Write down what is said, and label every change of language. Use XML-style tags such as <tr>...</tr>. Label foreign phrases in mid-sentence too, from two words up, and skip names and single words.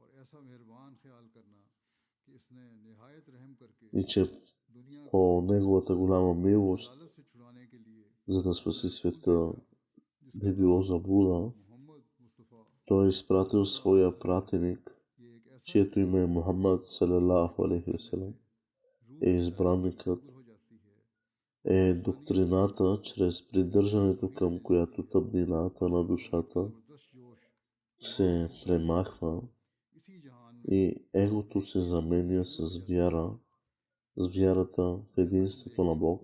<bg>и че по неговата голяма милост, за да спаси света, би било заблуда, той е изпратил своя пратеник, чието име е Мухаммад</bg> <ar>صلى الله عليه وسلم,</ar> <bg>е избранникът, е доктрината, чрез придържането към която тъмнината на душата се премахва и егото се заменя с вяра, с вярата в единството на Бог.</bg>